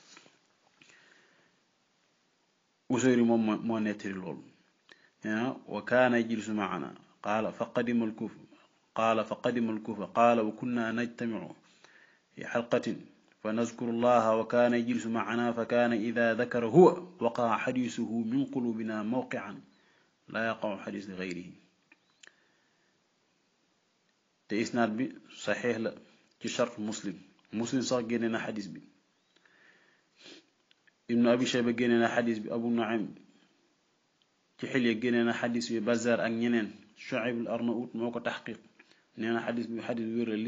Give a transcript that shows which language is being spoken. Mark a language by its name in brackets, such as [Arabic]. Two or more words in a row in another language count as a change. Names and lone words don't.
[Wolof] Usayri moom moo nettali loolu [Arabic] وكان يجلس معنا قال فقدم الكوفة قال وكنا نجتمع في حلقة فنذكر الله وكان يجلس معنا فكان إذا ذكر هو وقع حديثه من قلوبنا موقعا لا يقع حديث غيره. [Wolof] te isnaad bi saxiix la ci shart muslim sax génne na xadis bi. ibnu abi shayba génne na xadis bi, abu nu'aym ci xilya génne na xadis bi, bazar ak ñeneen. Shu'ayb al-Arnaout moo ko taxqiq nee na xadis bi wér la.